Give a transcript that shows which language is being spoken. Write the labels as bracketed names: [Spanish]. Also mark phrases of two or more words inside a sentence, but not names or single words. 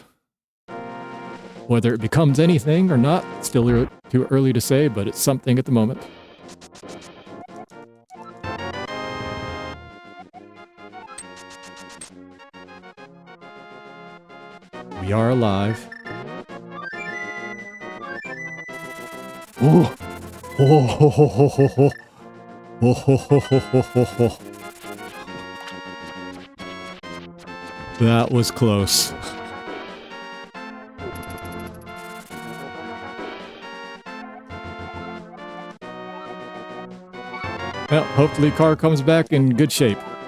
[English] Whether it becomes anything or not, it's still too early to say, but it's something at the moment. We are alive. Oh! Oh ho ho ho ho ho! Oh ho ho ho ho ho ho! That was close. Well, hopefully car comes back in good shape.